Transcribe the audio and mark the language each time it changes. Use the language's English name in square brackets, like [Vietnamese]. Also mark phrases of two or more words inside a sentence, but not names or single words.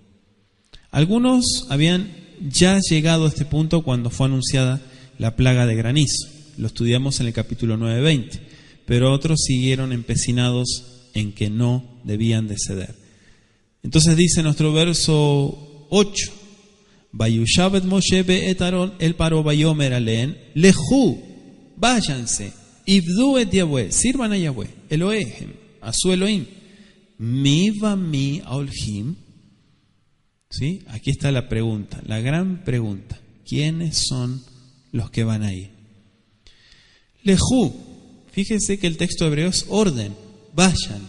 [Spanish] Algunos habían ya llegado a este punto cuando fue anunciada la plaga de granizo. Lo estudiamos en el capítulo 9-20. Pero otros siguieron empecinados en que no debían de ceder. Entonces dice nuestro verso 8. [Hebrew] Vayushavet Moshe be'et Aarón el paro vayomer alen lehu, [Spanish] váyanse, [Hebrew] ibdu et Yahweh, [Spanish] sirvan a Yahweh, Elohem, a su Elohim, [Hebrew] mi va mi aolhim. [Spanish] ¿Sí? Aquí está la pregunta, la gran pregunta. ¿Quiénes son los que van ahí? Lehu, fíjense que el texto hebreo es orden, vayan.